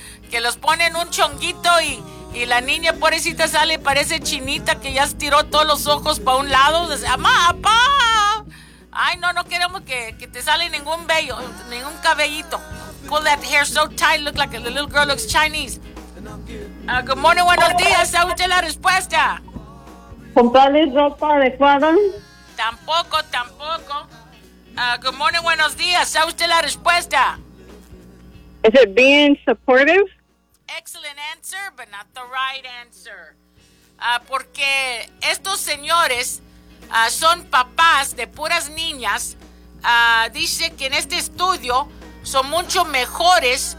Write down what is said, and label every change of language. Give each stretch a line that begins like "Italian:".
Spanish: Que los ponen un chonguito y la niña pobrecita sale y parece chinita que ya estiró todos los ojos para un lado. ¡Mamá, papá! Ay, no, no queremos que te sale ningún vello, ningún cabellito.
English: Pull that hair so tight, look like the little girl looks Chinese. Good morning,
Spanish: buenos días. ¿Sabe usted la respuesta? ¿Comprarles ropa adecuada? Tampoco, tampoco.
English: Good morning,
Spanish: buenos días. ¿Sabe usted la respuesta?
English: Is it being supportive? Excellent answer, but not the right answer.
Spanish: Porque estos señores son papás de puras niñas. Dice que en este estudio son mucho mejores